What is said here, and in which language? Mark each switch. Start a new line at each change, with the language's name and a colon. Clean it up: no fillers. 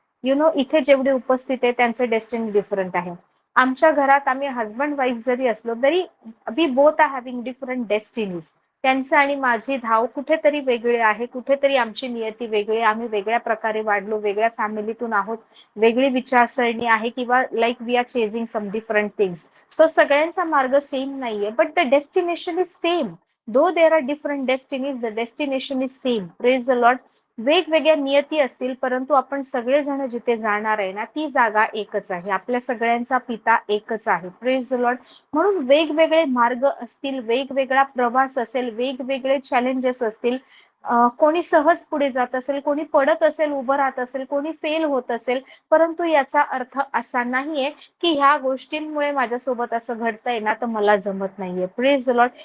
English: you know
Marathi: इथे जेवढे उपस्थित आहे त्यांचं डेस्टिनी डिफरंट आहे. आमच्या घरात आम्ही हजबंड वाईफ जरी असलो तरी
English: We both are having different destinies.
Marathi: त्यांचं आणि माझी धाव कुठेतरी वेगळी आहे. कुठेतरी आमची नियती वेगळी. आम्ही वेगळ्या प्रकारे वाढलो, वेगळ्या फॅमिलीतून आहोत, वेगळी विचारसरणी आहे किंवा
English: Like we are chasing some different things.
Marathi: So सगळ्यांचा मार्ग सेम नाहीये,
English: But the destination is same. Though there are different destinies, the destination is same. Praise the lord.
Marathi: वेगवेगळ्या नियती असतील, परंतु आपण सगळेजण जिथे जाणार आहे ना ती जागा एकच आहे. आपल्या सगळ्यांचा पिता एकच आहे.
English: Praise the lord.
Marathi: म्हणून वेगवेगळे मार्ग असतील, वेगवेगळा प्रवास असेल, वेगवेगळे चॅलेंजेस असतील. कोणी सहज पुढे जात असेल, कोणी पडत असेल, उभं राहत असेल, कोणी फेल होत असेल, परंतु याचा अर्थ असा नाहीये की ह्या गोष्टींमुळे माझ्यासोबत असं घडतंय ना तर मला जमत नाहीये.
English: Praise the lord.